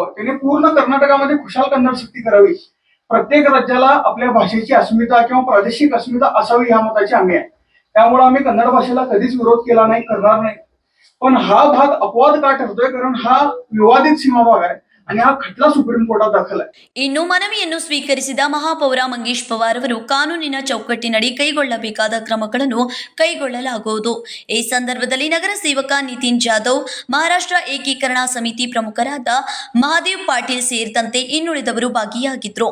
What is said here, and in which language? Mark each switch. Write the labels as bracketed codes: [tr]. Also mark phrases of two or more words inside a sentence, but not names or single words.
[mr] त्याने पूर्ण कर्नाटकामध्ये खुशाल कन्नड सक्ती करावी. प्रत्येक राज्याला आपल्या भाषेची अस्मिता किंवा प्रादेशिक अस्मिता असावी ह्या मताची आम्ही आहे. त्यामुळे आम्ही कन्नड भाषेला कधीच विरोध केला नाही, करणार नाही. पण हा भाग अपवाद का ठरतोय कारण हा विवादित सीमा भाग आहे आणि हा खटला सुप्रीಂ ಕೋರ್ಟ್ ದಾಖಲ. [kn] ಇನ್ನು ಮನವಿಯನ್ನು ಸ್ವೀಕರಿಸಿದ ಮಹಾಪೌರ ಮಂಗೇಶ್ ಪವಾರ್ ಅವರು ಕಾನೂನಿನ ಚೌಕಟ್ಟಿನಡಿ ಕೈಗೊಳ್ಳಬೇಕಾದ ಕ್ರಮಗಳನ್ನು ಕೈಗೊಳ್ಳಲಾಗುವುದು. ಈ ಸಂದರ್ಭದಲ್ಲಿ ನಗರ ಸೇವಕ ನಿತಿನ್ ಜಾಧವ್, ಮಹಾರಾಷ್ಟ್ರ ಏಕೀಕರಣ ಸಮಿತಿ ಪ್ರಮುಖರಾದ ಮಹಾದೇವ್ ಪಾಟೀಲ್ ಸೇರಿದಂತೆ ಇನ್ನುಳಿದವರು ಭಾಗಿಯಾಗಿದ್ದರು.